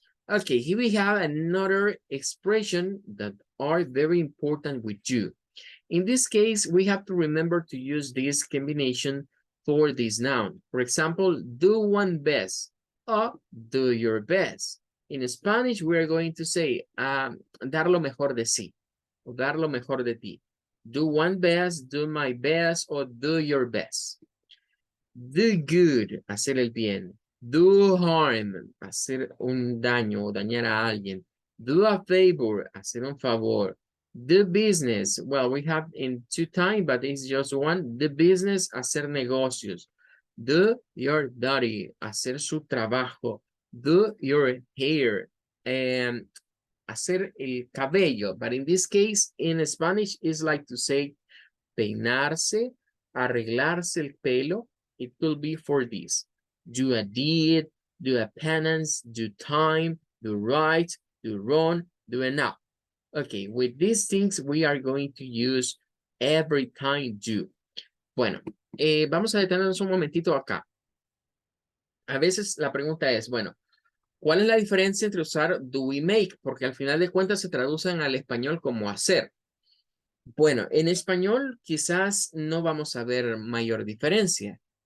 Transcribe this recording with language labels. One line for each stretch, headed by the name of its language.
English: Okay, here we have another expression that are very important with do. In this case, we have to remember to use this combination for this noun. For example, do one best or do your best. In Spanish, we are going to say
Spanish: dar lo mejor de sí o dar lo mejor de ti.
English: Do one best, do my best, or do your best. Do good,
Spanish: hacer el bien.
English: Do harm,
Spanish: hacer un daño o dañar a alguien.
English: Do a favor,
Spanish: hacer un favor.
English: Do business, well, we have in two times, but it's just one. Do business,
Spanish: hacer negocios.
English: Do your duty,
Spanish: hacer su trabajo.
English: Do your hair,
Spanish: hacer el cabello.
English: But in this case, in Spanish, it's like to say
Spanish: peinarse, arreglarse el pelo.
English: It could be for this. Do a deed, do a penance, do time, do right, do wrong, do enough. Okay, with these things we are going to use every time do.
Spanish: Bueno, vamos a detenernos un momentito acá. A veces la pregunta es, bueno, ¿cuál es la diferencia entre usar do y make? Porque al final de cuentas se traducen al español como hacer. Bueno, en español quizás no vamos a ver mayor diferencia.